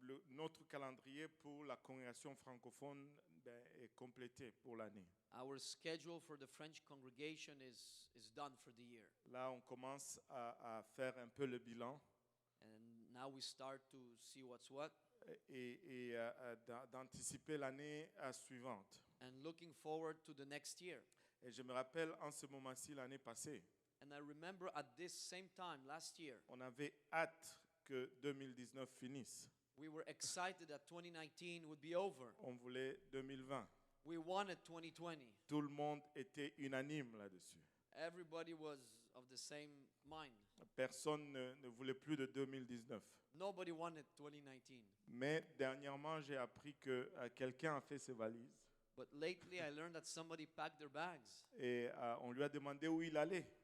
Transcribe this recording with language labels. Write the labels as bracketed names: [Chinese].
[French] notre calendrier pour la congrégation francophone est complété pour l'année. [English] our schedule for the French congregation is done for the year. [French] Là, on commence à faire un peu le bilan [English] And now we start to see what's what [French] et d'anticiper l'année suivante. [English] and looking forward to the next year. [French] Et je me rappelle en ce moment-ci l'année passée, [English] And I remember at this same time last year, [French] on avait hâte que 2019 finisse. [English] We were excited that 2019 would be over. [French] On voulait 2020. [English] We wanted 2020. [French] Tout le monde était unanime là-dessus. [English] Everybody was of the same mind. [French] Personne ne voulait plus de 2019. [English] Nobody wanted 2019. [French] Mais dernièrement, j'ai appris que quelqu'un a fait ses valises [English] But lately I learned that somebody packed their bags. [French] et on lui a demandé où il allait.